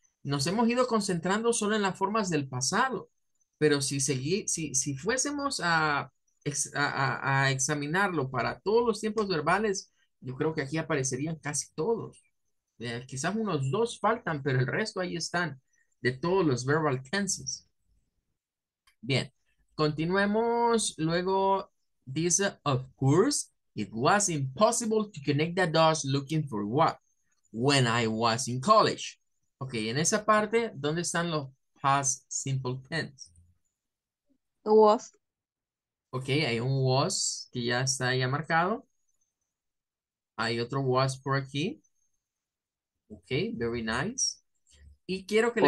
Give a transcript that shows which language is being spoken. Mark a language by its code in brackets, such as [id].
[es] Nos hemos ido concentrando solo en las formas del pasado, pero si fuésemos a examinarlo para todos los tiempos verbales, yo creo que aquí aparecerían casi todos. Quizás unos dos faltan, pero el resto ahí están de todos los verbal tenses. Bien, continuemos. Luego dice, [en] of course, it was impossible to connect the dots looking for what? When I was in college. [es] Ok, en esa parte, ¿dónde están los past simple tense? [en] Was. [es] Ok, hay un was que ya está ya marcado. Hay otro was por aquí. Ok, [en] very nice. [es] Y quiero que le